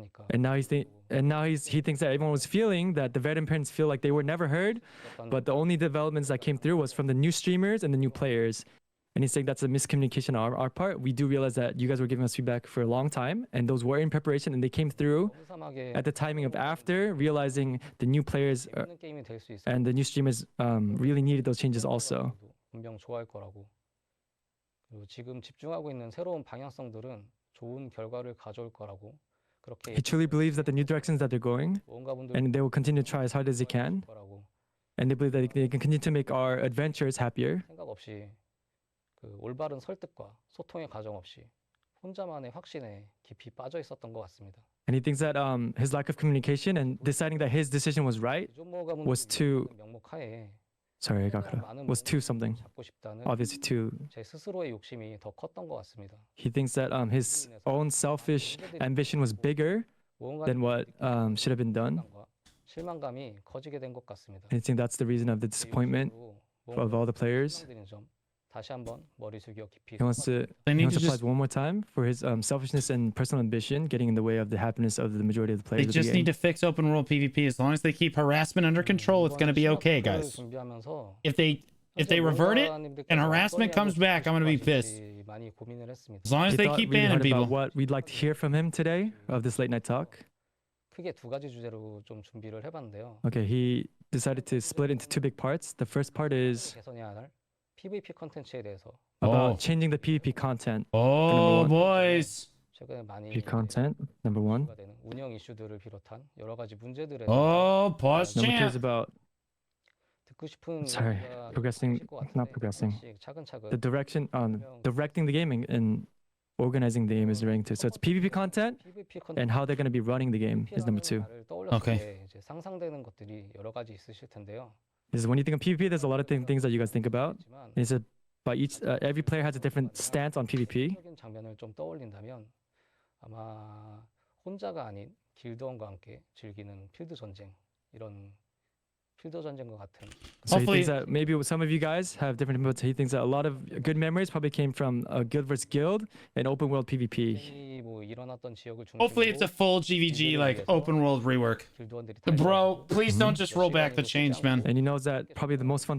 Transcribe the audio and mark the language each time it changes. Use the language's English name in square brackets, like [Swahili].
[English] And now he thinks that everyone was feeling that the veteran parents feel like they were never heard, but the only developments that came through was from the new streamers and the new players. And he's saying that's a miscommunication on our part. We do realize that you guys were giving us feedback for a long time, and those were in preparation, and they came through at the timing of after realizing the new players and the new streamers really needed those changes also. [Korean] 분명 좋아할 거라고. 그리고 지금 집중하고 있는 새로운 방향성들은 좋은 결과를 가져올 거라고. 그렇게 [English] He truly believes that the new directions that they're going, and they will continue to try as hard as they can, and they believe that they can continue to make our adventures happier. [Korean] 생각 없이 그 올바른 설득과 소통의 과정 없이 혼자만의 확신에 깊이 빠져 있었던 것 같습니다. [English] And he thinks that his lack of communication and deciding that his decision was right was too [Korean] 명목하에 [English] sorry, I got cut off. Was too something. [Korean] 잡고 싶다는 [English] Obviously too. [Korean] 제 스스로의 욕심이 더 컸던 것 같습니다. [English] He thinks that his own selfish ambition was bigger than what should have been done. [Korean] 실망감이 커지게 된 것 같습니다. [English] And I think that's the reason of the disappointment of all the players. [Korean] 다시 한번 머리 숙여 깊이 [English] He wants to apologize one more time for his selfishness and personal ambition getting in the way of the happiness of the majority of the players. They just need to fix open world PvP. As long as they keep harassment under control, it's going to be okay, guys. If they revert it and harassment comes back, I'm going to be pissed. As long as they keep banning people. What we'd like to hear from him today of this late night talk. [Korean] 크게 두 가지 주제로 좀 준비를 해봤는데요. [English] Okay, he decided to split into two big parts. The first part is [Korean] 개선해야 할 PVP 컨텐츠에 대해서 [English] about changing the PvP content. Oh, boys. [Korean] 최근에 많이 [English] PvP content, number one. [Korean] 되는 운영 이슈들을 비롯한 여러 가지 문제들에 [English] Oh, pause Number two is champ. about [Korean] 듣고 싶은 [English] sorry, [Korean] 이야기가 [English] progressing, [Korean] 있으실 것 같은데 [English] not progressing. [Korean] 하나씩 차근차근 [English] the direction on directing the game and organizing the game is directing too. So it's PvP content [Korean] PVP [English] and how they're going to be running the game is number two. Okay. [Korean] 이제 상상되는 것들이 여러 가지 있으실 텐데요. [English] Is when you think of PvP, there's a lot of things that you guys think about. It's a by each every player has a different stance on PvP. [Korean] 적인 장면을 좀 떠올린다면 아마 혼자가 아닌 길드원과 함께 즐기는 필드 전쟁 이런 필드 전쟁과 같은. [English] So he Hopefully- thinks that maybe some of you guys have different inputs. He thinks that a lot of good memories probably came from guild versus guild and open world PvP. [Korean] 이 뭐 일어났던 지역을 [English] Hopefully it's a full GvG like open world rework. [Korean] 길드원들이 [English] Bro, please don't just roll back the change, man. And he knows that probably the most fun